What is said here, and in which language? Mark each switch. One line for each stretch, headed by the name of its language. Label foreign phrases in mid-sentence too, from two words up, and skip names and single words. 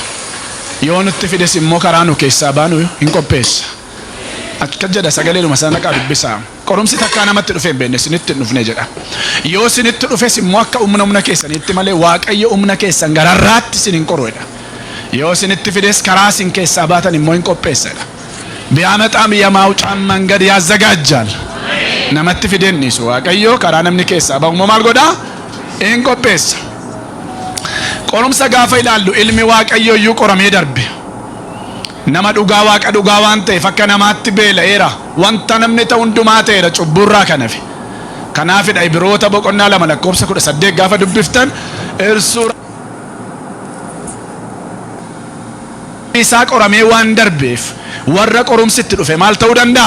Oromo: Yoo nutti fides immoo karaa nu keessaa baanu hin qopheessa. Akka jedha sagaleedhuma sana qaa dubbisaa. Qorumsi takkaa namatti dhufe hin beekne sinitti hin dhufne jedha. Yoo sinitti dhufes immoo akka humna keessaniitti malee Waaqayyo humna keessan gararraatti sin hin qoruudha. Yoo sinitti fides karaa sin keessaa baatan immoo hin qopheessadha.
Amharic: ቢያመጣም የማውጫን መንገድ ያዘጋጃል።
Oromo: namatti fidennisu Waaqayyo karaa namni keessaa bahu maal godha hin qopheessa. Qorumsa gaafa ilaallu ilmi Waaqayyo iyyuu qoramee darbe. Nama dhugaa Waaqa dhugaa waan ta'eef akka namaatti beela'eera. Wanta namni ta'u hundumaa ta'eera cubburraa kanafi. Kanaafidha Ibroota 2:18 gaafa dubbiftan irsuu isaa qoramee waan darbeef warra qorumsitti dhufe maal ta'uu danda'a?